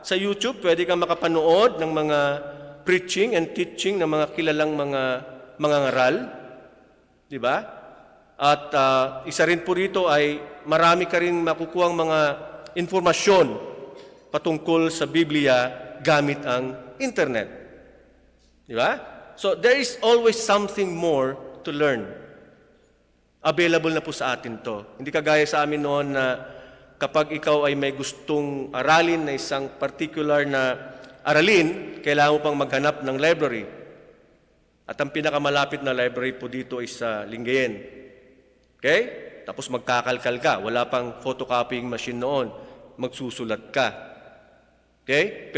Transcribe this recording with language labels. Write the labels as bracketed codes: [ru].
[tl] Sa YouTube, pwede kang makapanood ng mga [en] preaching and teaching [tl] ng mga kilalang mga ngaral. Diba? At isa rin po rito ay marami ka rin makukuhang mga informasyon patungkol sa Biblia gamit ang internet. Di ba? [en] So, there is always something more to learn. [tl] Available na po sa atin to. Hindi kagaya sa amin noon na kapag ikaw ay may gustong aralin na isang particular na aralin, kailangan mo pang maghanap ng library. At ang pinakamalapit na library po dito ay sa Lingayen. Okay? Tapos magkakalkal ka. Wala pang photocopying machine noon. Magsusulat ka. Okay?